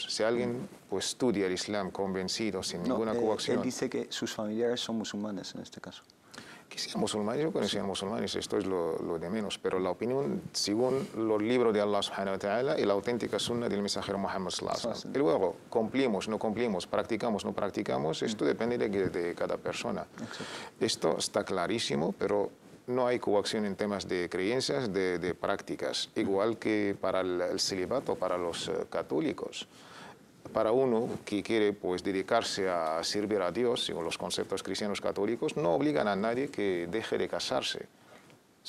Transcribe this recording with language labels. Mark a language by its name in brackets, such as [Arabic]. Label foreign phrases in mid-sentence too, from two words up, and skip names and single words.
[Spanish] Si alguien pues estudia el Islam convencido, sin ninguna coacción... Él dice que sus familiares son musulmanes en este caso. Que sean musulmanes, yo creo que sean musulmanes, esto es lo de menos, pero la opinión según los libros de Allah [Arabic] سبحانه وتعالى [Spanish] y la auténtica sunna del mensajero Muhammad [Arabic] صلى الله عليه وسلم. [Spanish] Y luego, cumplimos, no cumplimos, practicamos, no practicamos, esto depende de cada persona. Exacto. Esto está clarísimo, pero no hay coacción en temas de creencias, de prácticas, igual que para el celibato, para los católicos. Para uno que quiere pues, dedicarse a servir a Dios, según los conceptos cristianos católicos, no obligan a nadie que deje de casarse.